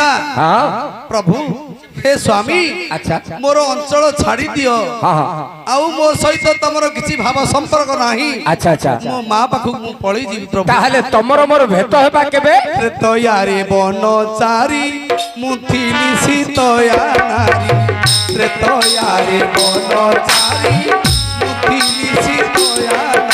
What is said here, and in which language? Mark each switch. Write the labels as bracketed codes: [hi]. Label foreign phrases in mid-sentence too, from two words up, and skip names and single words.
[or] हाँ ପ୍ରଭୁ ହେ ସ୍ୱାମୀ अच्छा ମୋର ଅଞ୍ଚଳ ଛାଡ଼ି ଦିଅ हाँ हाँ ଆଉ ମୋ ସହିତ ତମର କିଛି ଭାବ ସମ୍ପର୍କ ନାହିଁ अच्छा अच्छा ମୋ ମାଁ ପାଖୁ ମୁ ପଳି ଯିବି ପ୍ରଭୁ ତାହାଲେ ତମର ମୋର ଭେଟ ହେବ କେବେ ତ୍ରେତୟାରେ ବନ ଚାରୀ ମୁଥିଲି ସୀତୟା ନାରୀ ତ୍ରେତୟାରେ ବନ ଚାରୀ ମୁଥିଲି ସୀତୟା